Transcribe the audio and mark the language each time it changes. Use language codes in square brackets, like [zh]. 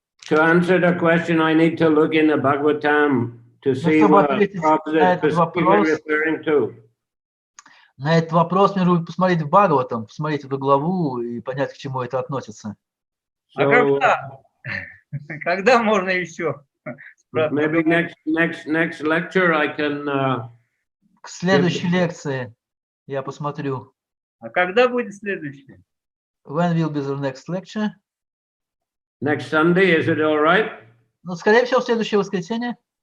[en] To answer the question, I need to look in the Bhagavatam to see what Prabhupada is specifically referring to. [ru] На этот вопрос мне нужно посмотреть в Бхагаватам, посмотреть эту главу и понять, к чему это относится. Когда можно еще? [en] Maybe next lecture I can. [ru] К следующей лекции я посмотрю. А когда будет следующая? [en] When will be the next lecture? Next Sunday, is it all right? [ru] Ну, скорее всего, в следующее воскресенье.